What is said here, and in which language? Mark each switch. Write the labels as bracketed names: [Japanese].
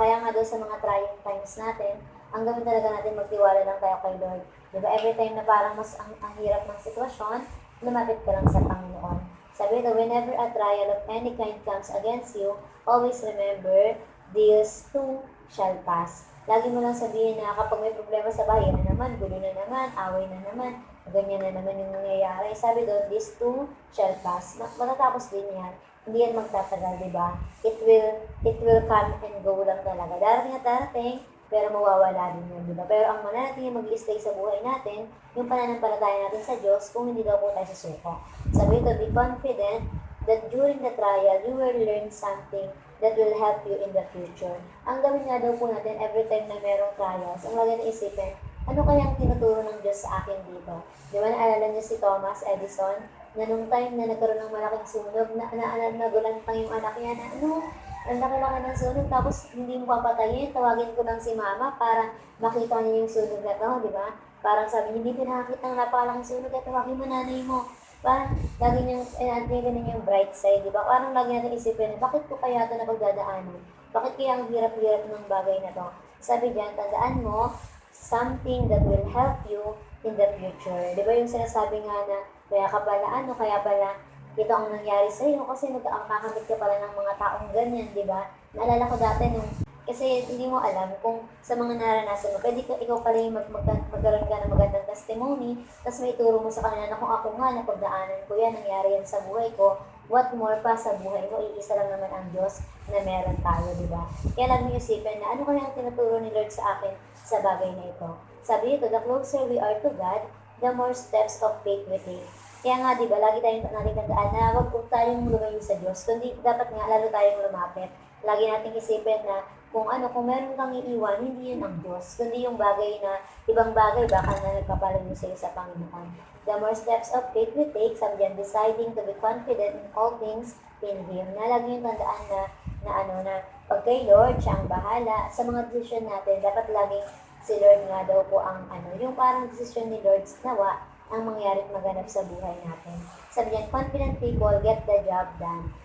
[Filipino] Kaya nga daw sa mga [English] trying times [Filipino] natin, ang gawin talaga natin magtiwala lang tayo kay Lord. Di ba? [English] Every time [Filipino] na parang mas ang hirap ng sitwasyon, lumapit ka lang sa Panginoon. Sabi ito, [English] whenever a trial of any kind comes against you, always remember, these too shall pass. [Filipino] Lagi mo lang sabihin na kapag may problema sa bahay, na naman, gulo na naman, away na naman, ganyan na naman yung nangyayari. Sabi doon, [English] these too shall pass. [Filipino] Matatapos din yan. Hindi yan magtatagal, di ba? [English] It will come and go [Filipino] lang talaga. Darating at darating, pero mawawala din yun, di ba? Pero ang mananating mag-i-stay sa buhay natin, yung pananampalataya natin sa Diyos, kung hindi daw po tayo susuko. [English] Sabi ito, be confident that during the trial, you will learn something that will help you in the future. [Filipino] Ang gawin nga daw po natin, [English] every time [Filipino] na merong trials, ang lagi na isipin, ano kayang tinuturo ng Diyos sa akin dito? Di ba, naalala niyo si Thomas Edison, na nung time na nagkaroon ng malaking sunog, nagulantang yung anak niya na, ang laki-laki ng sunog, tapos hindi mo papatayin, tawagin ko lang si mama para makita niya yung sunog na to, di ba? Parang sabi, hindi pinakakita ng napakalaking sunog, at tawagin mo nanay mo. Parang lagi niyang, ganun yung [English] bright side, [Filipino] di ba? Parang lagi natin isipin, bakit ko kaya ito napagdadaanan? Bakit kaya ang hirap-hirap ng bagay na to? Sabi diyan, tandaan mo, [English] something that will help you in the future. [Filipino] Di ba yung sinasabi nga na, kaya pala, ito ang nangyari sa iyo kasi nagkakamit ka pala ng mga taong ganyan, di ba? Naalala ko dati kasi hindi mo alam kung sa mga naranasan mo, pwede ikaw pala yung magkaroon ka ng magandang testimony, tapos may turo mo sa kanila na kung ako nga, napagdaanan ko yan, nangyari yan sa buhay ko, [English] what more [Filipino] pa sa buhay mo, iisa lang naman ang Diyos na meron tayo, di ba? Kaya lang yung isipin na ano kaya ang tinuturo ni Lord sa akin sa bagay na ito. [English] Sabi ito, the closer we are to God, the more steps of faith we take. [Filipino] Kaya nga, di ba, lagi tayong tandaan na huwag po tayong lumayo sa Diyos, kundi dapat nga lalo tayong lumapit. Lagi nating isipin na kung meron kang iiwan, hindi yun ang Diyos, kundi yung ibang bagay, baka na nagpapalayo sa iyo sa Panginoon. [English] The more steps of faith we take, [Filipino] sabi dyan, [English] deciding to be confident in all things in Him. [Filipino] Na lagi yung tandaan na pag kay Lord, siya ang bahala. Sa mga decision natin, dapat laging si Lord nga daw po ang yung parang decision ni Lord nawa, ang mangyari at maganap sa buhay natin. Sabi niyan, [English] confident people get the job done.